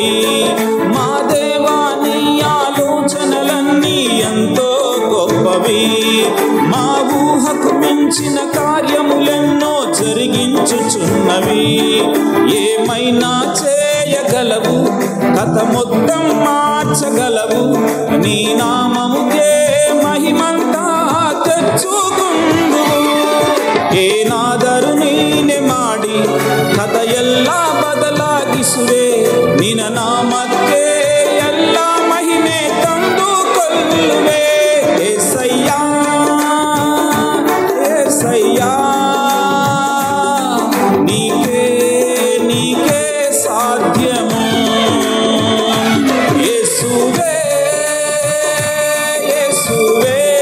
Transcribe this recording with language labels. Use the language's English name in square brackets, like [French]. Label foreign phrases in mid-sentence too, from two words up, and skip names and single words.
[Telugu] మా దేవా నీ ఆలోచనలన్నీ ఎంతో గొప్పవి, మా ఊహకు మించిన కార్యములెన్నో జరిగించుచున్నవి. ఏమైనా చేయగలవు, కథ మొత్తం మార్చ మార్చగలవు నీ నామముకే మహిమంతా తెచ్చుకుందువు [Kannada] ಏನಾದರೂ ನೀನೆ ಮಾಡಿ ಕಥೆಯೆಲ್ಲ ಬದಲಾಗಿಸುವೆ ನಿನ್ನ ನಾಮಕ್ಕೆ ಎಲ್ಲ ಮಹಿಮೆ ತಂದುಕೊಳ್ಳುವೆ ಏಸಯ್ಯ [Telugu] ఏసయ్య నీకే సాధ్యము యేసువే యేసువే